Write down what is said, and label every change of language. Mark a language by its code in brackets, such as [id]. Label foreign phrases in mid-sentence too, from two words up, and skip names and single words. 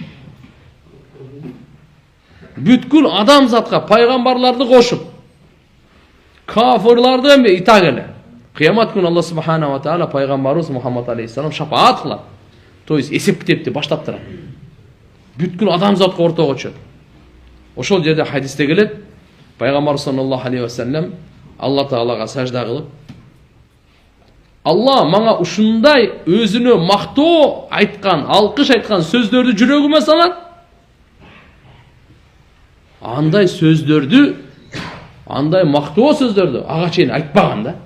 [ky] Бүткүл адамзатка пайгамбарларды кошуп, кафырларды эми итак эле. Кыямат күнү Алла [ar] سبحانه وتعالى [ky] пайгамбарыбыз Мухаммад алейхиссалам шафаат кылат. [ru] То есть [ky] эсеп китепти баштап турат. Бүткүл адамзатка ортого чыгат. Ошол жерде хадисте келет, пайгамбар [ar] صلى الله عليه وسلم [ky] Алла Таалага сажда кылып, Алла мага ушундай өзүнө мактоо айткан, алкыш айткан сөздөрдү жүрөгүмө салат. Андай сөздөрдү, андай мактоо сөздөрдү ага чейин айтпаган да.